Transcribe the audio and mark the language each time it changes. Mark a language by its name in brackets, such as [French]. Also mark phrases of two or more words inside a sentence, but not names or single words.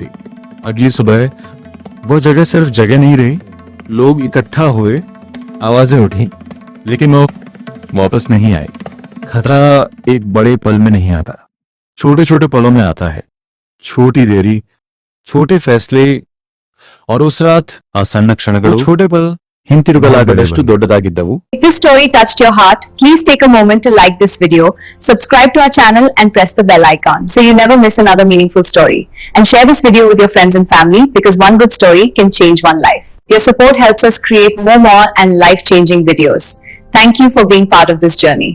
[Hindi] अगली सुबह वो जगह सिर्फ जगह नहीं रही, लोग इकट्ठा हुए, आवाजें उठी, लेकिन वो वापस नहीं आए। खतरा एक बड़े पल में नहीं आता, छोटे छोटे पलों में आता है। छोटी देरी, छोटे फैसले, और उस रात [Kannada] ಆ ಸಣ್ಣ ಕ್ಷಣಗಳು, [Hindi] छोटे पल [Kannada] ಹಿಂತಿರುಗಲಾಗದಷ್ಟು ದೊಡ್ಡದಾಗಿದ್ದವು. [English] If this story touched your heart, please take a moment to like this video, subscribe to our channel and press the bell icon so you never miss another meaningful story. And share this video with your friends and family, because one good story can change one life. Your support helps us create more and life-changing videos. Thank you for being part of this journey.